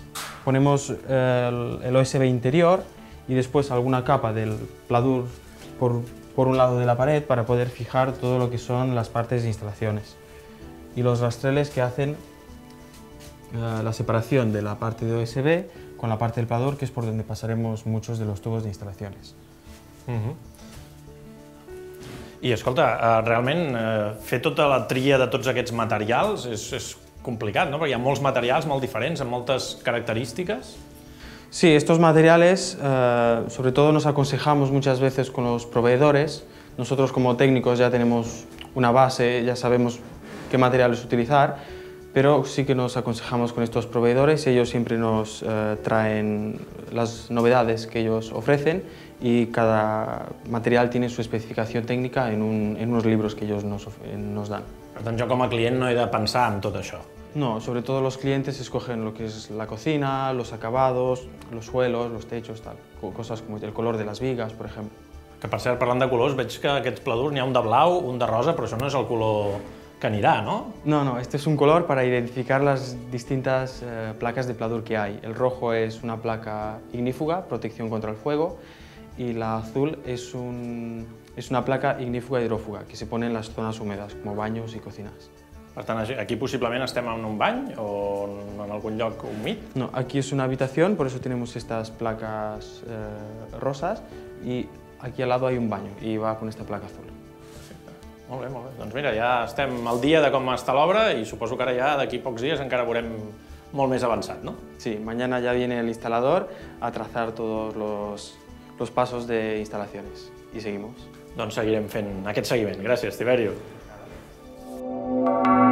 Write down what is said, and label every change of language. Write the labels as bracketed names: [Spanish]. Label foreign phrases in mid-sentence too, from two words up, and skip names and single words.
[Spanish] Ponemos el OSB interior y después alguna capa del pladur por un lado de la pared para poder fijar todo lo que son las partes de instalaciones. Y los rastreles que hacen la separación de la parte de OSB con la parte del pladur, que es por donde pasaremos muchos de los tubos de instalaciones. [Catalan] I escolta, realment fer tota la tria de tots aquests materials és complicat, no? Perquè hi ha molts materials molt diferents, amb moltes característiques. [Spanish] Sí, estos materiales, sobre todo nos aconsejamos muchas veces con los proveedores. Nosotros como técnicos ya tenemos una base, ya sabemos qué materiales utilizar, pero sí que nos aconsejamos con estos proveedores y ellos siempre nos traen las novedades que ellos ofrecen y cada material tiene su especificación técnica en unos libros que ellos nos dan. [Catalan] Per tant, jo com a client no he de pensar en tot això. [Spanish] No, sobre todo los clientes escogen lo que es la cocina, los acabados, los suelos, los techos, tal. Cosas como el color de las vigas, por ejemplo. [Catalan] Que per cert, parlant de colors, veig que aquests pladurs n'hi ha un de blau, un de rosa, però això no és el color que anirà, ¿no? [Spanish] No, este es un color para identificar las distintas placas de pladur que hay. El rojo es una placa ignífuga, protección contra el fuego, y la azul es una placa ignífuga hidrófuga, que se pone en las zonas húmedas, como baños y cocinas. [Catalan] Per tant, aquí possiblement estem en un bany o en algun lloc humit? [Spanish] No, aquí es una habitación, por eso tenemos estas placas rosas, y aquí al lado hay un baño, y va con esta placa azul. [Catalan] Perfecte. Molt bé, molt bé. Doncs mira, ja estem al dia de com està l'obra i suposo que ara ja d'aquí pocs dies encara veurem molt més avançat, no? [Spanish] Sí, mañana ya viene el instalador a trazar todos los pasos de instalaciones, y seguimos. [Catalan] Doncs seguirem fent aquest seguiment. Gràcies, Tiberio.